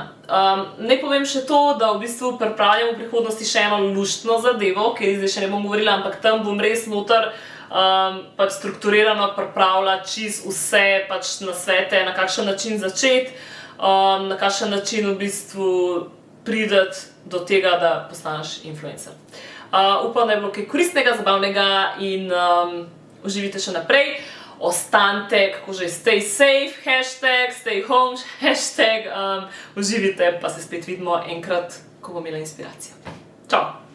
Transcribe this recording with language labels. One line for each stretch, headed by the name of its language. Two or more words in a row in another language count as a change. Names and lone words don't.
Slovenian: Naj povem še to, da v bistvu pripravljam v prihodnosti še eno luštno zadevo, ker zdaj še ne bom govorila, ampak tam bom res noter pač strukturirano pripravila čisto vse pač nasvete, na kakšen način začeti, na kakšen način v bistvu prideti do tega, da postaneš influencer. Upam, da je bilo kaj koristnega, zabavnega in uživite še naprej. Ostanite, kako že,
English: stay safe, hashtag, stay home, hashtag,
Slovenian: uživite, pa se spet vidimo enkrat, ko bom imela inspiracijo. Čau!